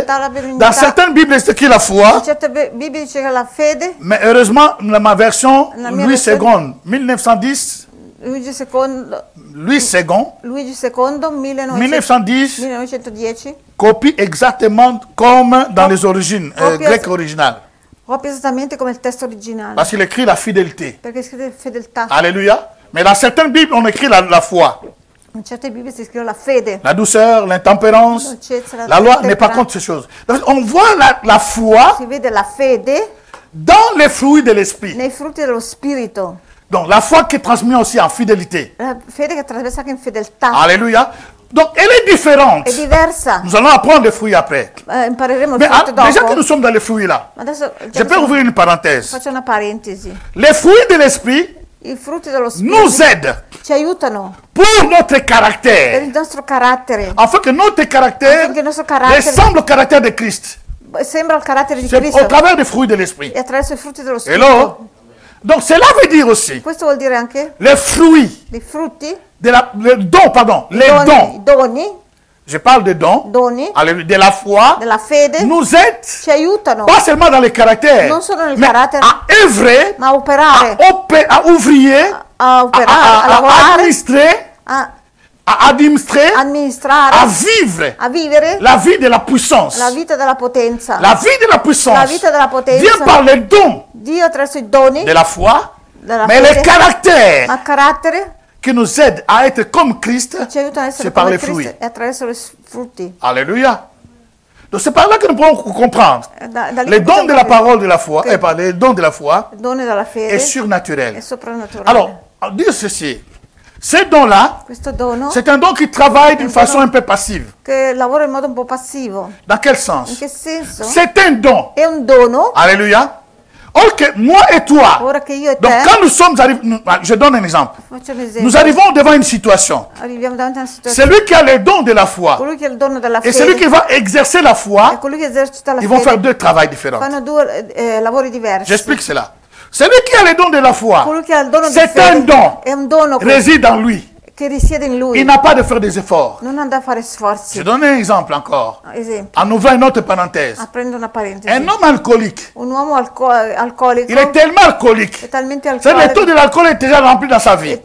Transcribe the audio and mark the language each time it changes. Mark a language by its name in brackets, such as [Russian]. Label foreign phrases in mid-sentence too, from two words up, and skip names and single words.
[French] Dans certaines Bibles, c'est écrit la foi. Mais heureusement, ma version, Louis II, 1910. Louis II, 1910, copie exactement comme dans les origines, grecques originales. [Italian] Esattamente come il testo originale. [French] Parce qu'il écrit la fidélité. [Italian] Perché scrive fedeltà. [French] Alléluia. Mais dans certaines Bibles, on écrit la foi. [Italian] In certe Bibbie si scrive la fede. [French] La douceur, l'intempérance. La loi n'est pas contre ces choses. Donc, on voit la foi. [Italian] Si vede la fede [French] dans les fruits de l'esprit. [Italian] Nei frutti dello spirito. [French] Donc la foi qui est transmise aussi en fidélité. [Italian] La fede che è trasmessa anche in fedeltà. [French] Alléluia. Donc, elle est différente. [Italian] È diversa. [French] Nous allons apprendre les fruits après. [Italian] Impareremo il [French] Mais [Italian] frutto dopo. [French] Déjà que nous sommes dans les fruits là, je peux ouvrir une parenthèse. [Italian] Faccio una parentesi. [French] Les fruits de l'esprit nous aident [Italian] ci aiutano [French] pour notre caractère. [Italian] Per il nostro carattere. [French] Afin que notre caractère ressemble au caractère de Christ. [Italian] Sembra il carattere di [French] C'est [Italian] Cristo. [French] au travers des fruits de l'esprit. [Italian] E attraverso i frutti dello spirito. [French] Hello? Donc cela veut dire aussi [Italian] Questo vuol dire anche [French] les fruits, [Italian] dei frutti, [French] les dons, pardon, les [Italian] doni, [French] je parle de dons, de la foi, [Italian] della fede, [French] nous aident, [Italian] ci aiutano, [French] pas seulement dans le caractère, [Italian] non solo nel [French] mais [Italian] carattere, [French] à œuvrer, [Italian] ma a operare, [French] à ouvrier, [Italian] a operare, a lavorare, [French] à administrare, à vivere la vie de la puissance. [Italian] La vita della potenza. [French] La vie de la puissance. [Italian] La vita della potenza. [French] Vient par les dons. [Italian] Dio attraverso i doni [French] de la foi, mais [Italian] fede, [French] le caractère [Italian] ma carattere [French] qui nous aide à être comme Christ, c'est par les fruits. [Italian] E attraverso i frutti. [French] Alléluia. Donc c'est par là que nous pouvons comprendre. Les dons de la parole de la foi, les dons de la foi est surnaturel. Alors, dire ceci. Ce don-là, c'est un don qui travaille d'une façon un peu passive. [Italian] Che lavora in modo un po' passivo. [French] Dans quel sens? [Italian] In che senso? [French] C'est un don. [Italian] È un dono. [French] Alléluia. Or que moi et toi, [Italian] ora che io e [French] donc [Italian] te, [French] quand nous sommes arrivés, je donne un exemple. Nous arrivons devant une situation. [Italian] Arriviamo davanti a una situazione. [French] Celui qui a le don de la foi [Italian] Colui che ha il dono della [French] et [Italian] fede, [French] celui qui va exercer la foi, [Italian] e colui che esercita la [French] ils vont [Italian] fede, [French] faire deux travaux différents. [Italian] fanno due lavori diversi. [French] J'explique cela. Celui qui a le don de la foi, c'est un don, réside en lui. Il n'a pas de faire des efforts. Je donne un exemple encore. En ouvrant une autre parenthèse. Un homme alcoolique. Il est tellement alcoolique. Le taux de l'alcool est déjà rempli dans sa vie.